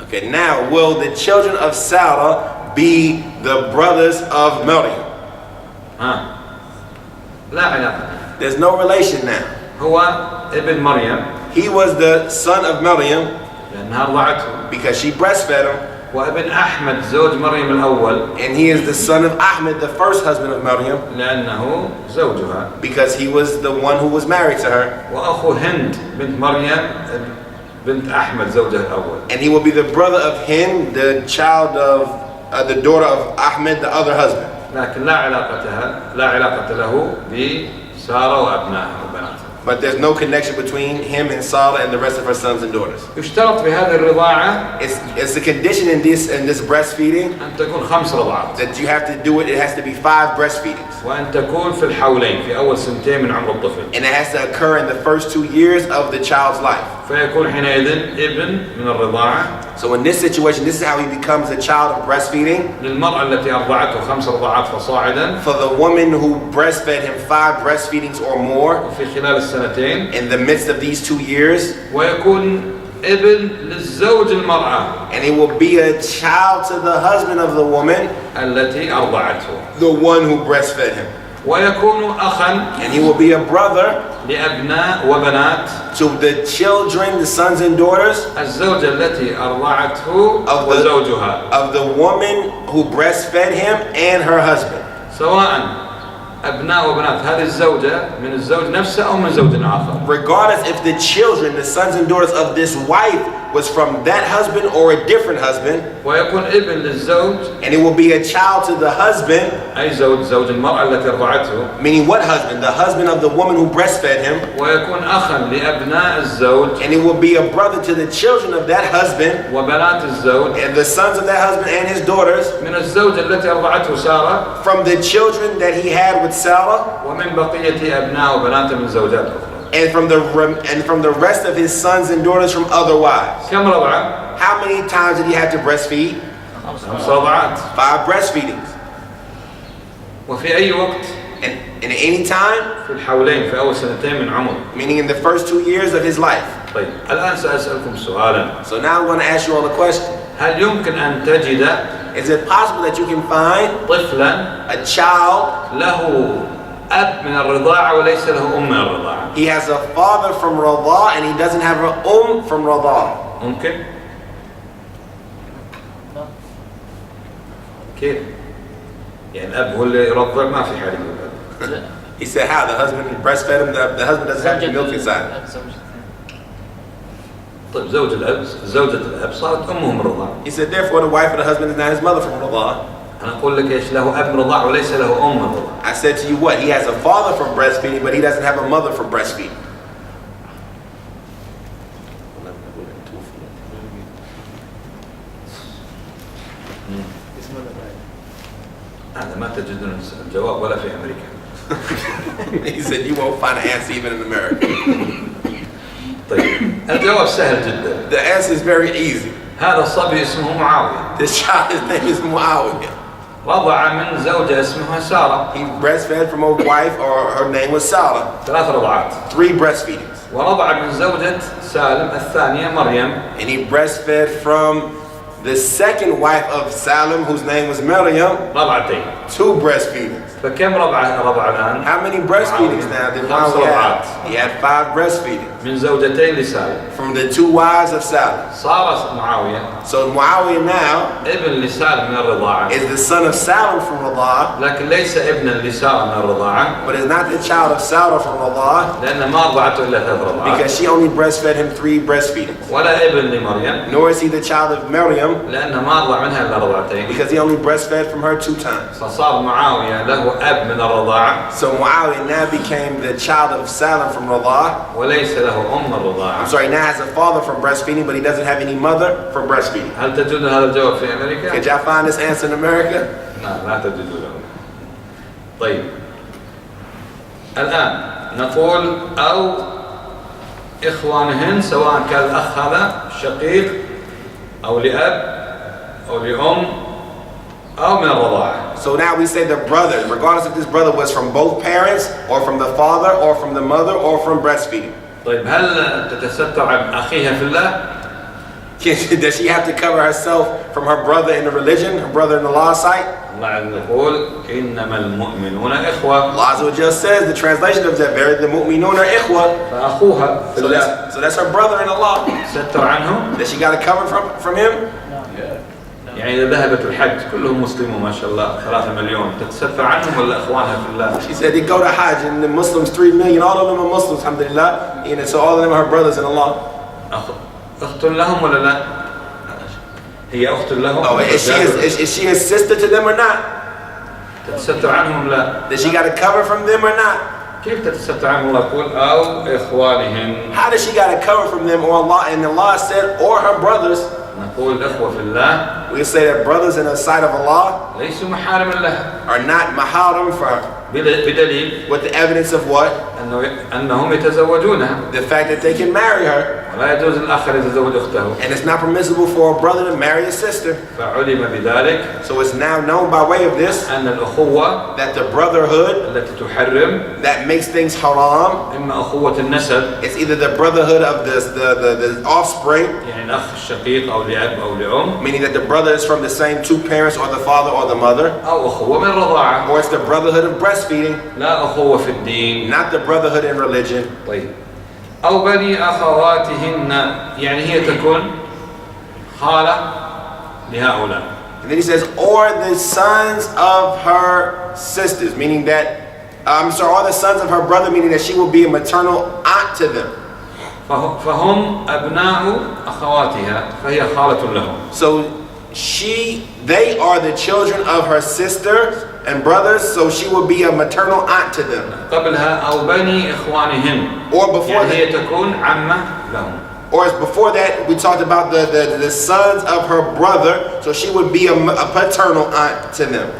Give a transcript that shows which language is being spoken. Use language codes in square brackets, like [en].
[en] now will the children of Salah be the brothers of Maryam? [ar] لا علاقة. [en] There's no relation now. [ar] هو ابن مريم [en] He was the son of Maryam [ar] لأنها رضعته، [en] because she breastfed him, [ar] وابن أحمد زوج مريم الأول [en] and he is the son of Ahmed, the first husband of Maryam, [ar] لأنه زوجها، [en] because he was the one who was married to her, [ar] وأخو هند بنت مريم بنت أحمد زوجها الأول. [en] and he will be the brother of Hind, the child of the daughter of Ahmed, the other husband. [ar] لكن لا علاقة له بسارة وأبنائها وبناتها. [en] But there's no connection between him and Salah and the rest of her sons and daughters. [ar] يشترط في هذه الرضاعة [en] It's a condition in this breastfeeding [ar] أن تكون 5 رضعات، [en] that you have to do it. It has to be 5 breastfeedings, [ar] وأن تكون في الحولين في أول 2 من عمر الطفل، [en] and it has to occur in the first 2 years of the child's life. [ar] فيكون حينئذ ابن من الرضاعة [en] So in this situation, this is how he becomes a child of breastfeeding. [ar] للمرأة التي أرضعته 5 رضعات فصاعدا، [en] For the woman who breastfed him 5 breastfeedings or more [ar] وفي خلال السنتين، [en] in the midst of these 2 years, [ar] ويكون ابن للزوج المرأة [en] and it will be a child to the husband of the woman, [ar] التي أرضعته، [en] the one who breastfed him, [ar] ويكون أخا [en] and he will be a brother [ar] لأبناء وبنات [en] to the children, the sons and daughters [ar] الزوجة التي أرضعته [en] of the woman who breastfed him and her husband. [ar] سواء أبناء وبنات هذه الزوجة من الزوج نفسه أو من زوج آخر. [en] Regardless if the children, the sons and daughters of this wife was from that husband or a different husband, [ar] ويكون ابن للزوج [en] and it will be a child to the husband, [ar] أي زوج المرأة التي أرضعته، [en] meaning what husband? The husband of the woman who breastfed him, [ar] ويكون أخا لأبناء الزوج [en] and it will be a brother to the children of that husband [ar] وبنات الزوج [en] and the sons of that husband and his daughters [ar] من الزوجة التي أرضعته سارة [en] from the children that he had with Salah [ar] ومن بقية أبناء وبنات من زوجات أخرى. [en] and from the rest of his sons and daughters from other wives. [ar] كم رضعة؟ [en] How many times did he have to breastfeed? [ar] 5 رضعات. [en] 5 breastfeedings. [ar] وفي أي وقت [en] And And at any time, [ar] في الحولين في أول سنتين من عمره. [en] meaning in the first 2 years of his life. [ar] طيب الآن سأسألكم سؤالا. [en] So now I'm going to ask you all a question. [ar] هل يمكن أن تجد [en] Is it possible that you can find [ar] طفلا [en] a child, [ar] له أب من الرضاعة وليس له أم من الرضاعة؟ [en] he has a father from Radha and he doesn't have an from Radha? [ar] ممكن؟ كيف؟ يعني الأب هو اللي يرضع ما في حاجة الأب. [en] He said how? The husband breastfed him, the husband doesn't have any milk inside. [ar] طيب زوجة الأب صارت أمه من الرضاعة. [en] He said therefore the wife of the husband is not his mother from Radha. [ar] أنا أقول لك إيش له أب من الرضاعة وليس له أم من الرضاعة. [en] I said to you what? He has a father from breastfeeding, but he doesn't have a mother from breastfeeding. [ar] هذا ما تجدون الجواب ولا في أمريكا. [en] He said you won't find an answer even in America. [ar] طيب الجواب سهل جدا. [en] The answer is very easy. [ar] هذا الصبي اسمه معاوية. [en] This child, his name is Muawiyah. [ar] رضع من زوجة اسمها سارة. [en] He breastfed from a wife, or her name was Sālim. [ar] 3 رضعات. [en] 3 breastfeedings. [ar] ورضع من زوجة سالم الثانية مريم. [en] And he breastfed from the second wife of Sālim, whose name was Maryam, [ar] رضعتين. [en] 2 breastfeedings. [ar] فكم رضع الآن؟ [en] How many breastfeedings now did [ar] 5 [en] Muawiyah [ar] رضعات. [en] have? He had 5 breastfeedings [ar] من زوجتين لسالم. [en] from the 2 wives of Sālim. [ar] صار معاوية [en] So Muawiyah now [ar] ابن لسالم من الرضاعة. [en] is the son of Sālim from Radha, [ar] لكن ليس ابنا لسارة من الرضاعة. [en] but is not the child of Sālim from Radha, [ar] لأن ما رضعته إلا 3 رضعات. [en] because she only breastfed him 3 breastfeedings. [ar] ولا ابن لمريم. [en] Nor is he the child of Maryam, [ar] لأن ما رضع منها إلا رضعتين. [en] because he only breastfed from her 2 times. [ar] فصار معاوية له أب من الرضاعة. [en] So Muawiyah now became the child of Sālim from Radha. [ar] وليس له أم الرضاعة. [en] I'm sorry, now has a father from breastfeeding, but he doesn't have any mother from breastfeeding. [ar] هل تجد هذا الجواب في أمريكا؟ [en] Could y'all find this answer in America? [ar] لا تجدونه. طيب الآن نقول أو إخوانهن سواء كان الأخ هذا شقيق أو لأب أو لأم أو من الرضاعة. [en] So now we say the brother, regardless if this brother was from both parents or from the father or from the mother or from breastfeeding. [ar] طيب هل تتستر عن أخيها في الله؟ [en] Does she have to cover herself from her brother in the religion, her brother in the law side? [ar] الله عز يقول إنما المؤمنون إخوة. [en] Allah Azza wa Jalla says, the translation of that, the mu'minun are ikhwa. [ar] فأخوها في الله [en] So that's her brother in Allah. [ar] ستر عنهم. [en] That she got to cover from him? [ar] يعني إذا ذهبت الحج كلهم مسلمون ما شاء الله 3 مليون تتستر عنهم ولا إخوانها في الله؟ [en] She said they go to Hajj and the Muslims 3 million, all of them are Muslims, alhamdulillah. And so all of them are her brothers in Allah. [ar] أخت لهم ولا لا؟ هي أخت لهم. [en] Oh, is she his sister to them or not? [ar] تتستر عنهم لا؟ [en] Does she got to cover from them or not? [ar] كيف تتستر عنهم؟ الله يقول أو إخوانهم. [en] How does she got to cover from them or Allah? And Allah said, or her brothers. [ar] نقول إخوة في الله. [en] We say that brothers in the sight of Allah [ar] ليسوا محارم لها. [en] are not maharam for her. [ar] بدليل. [en] With the evidence of what? [ar] أنهم يتزوجونها. [en] The fact that they can marry her. [ar] ولا يجوز الآخر يتزوج أخته. [en] And it's not permissible for a brother to marry a sister. [ar] فعلم بذلك. [en] So it's now known by way of this [ar] أن الأخوة [en] that the brotherhood [ar] التي تحرم [en] that makes things haram, [ar] إما أخوة النسب. [en] it's either the brotherhood of the offspring, [ar] يعني الأخ الشقيق أو لأب أو لأم. [en] meaning that the brother is from the same 2 parents or the father or the mother, [ar] أو أخوة من الرضاعة. [en] or it's the brotherhood of breastfeeding, [ar] لا أخوة في الدين. [en] not the brotherhood in religion. [ar] طيب أو بني أخواتهن يعني هي تكون خالة لهؤلاء. [en] And then he says, or the sons of her sisters, meaning that, or the sons of her brother, meaning that she will be a maternal aunt to them. [ar] فهم أبناء أخواتها فهي خالة لهم. [en] So they are the children of her sisters and brothers, so she will be a maternal aunt to them. [ar] قبلها أو بني إخوانهن. [en] Or before [ar] يعني [en] that, [ar] هي تكون عمة لهم. [en] or as before that, we talked about the sons of her brother, so she would be a paternal aunt to them.